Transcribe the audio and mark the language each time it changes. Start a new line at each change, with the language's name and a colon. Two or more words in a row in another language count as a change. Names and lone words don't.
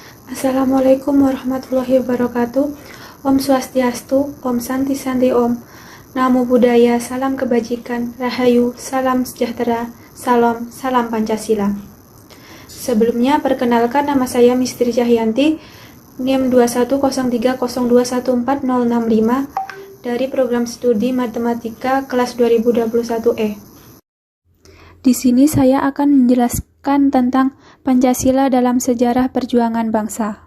Arabic: السلام عليكم ورحمة الله وبركاته.
Balinese: Om Swastiastu, Om Santi Santi Om.
Pali: Namo Buddhaya,
Indonesian: salam kebajikan, rahayu, salam sejahtera, salam Pancasila. Sebelumnya, perkenalkan nama saya Misteri Cahyanti, NIM 210302140065 dari program studi Matematika kelas 2021E. Di sini saya akan menjelaskan tentang Pancasila dalam sejarah perjuangan bangsa.